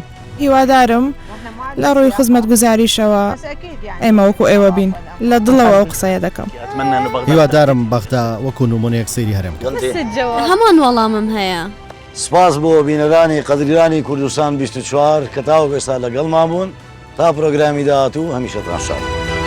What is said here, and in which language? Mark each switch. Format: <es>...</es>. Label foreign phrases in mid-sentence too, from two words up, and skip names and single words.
<ckb>هیوادارم لە ڕووی خزمەت گوزاریشەوە ئێمە وەکو ئێوە بین لە دڵەوە ئەو قسەیە دەکەم.</ckb> <ar>اتمنى انه بغداد</ar> <ckb>هیوادارم بەغدا وەکو نمونەیەک سەیری هەرێم بکەم. هەمان وەڵامم هەیە. سپاس بۆ بینەرانی قەدریانی کوردستان 24 کە تاوە ئێستا لەگەڵمان بوون تا پرۆگرامی داهاتوو هەمیشەتان شاد.</ckb>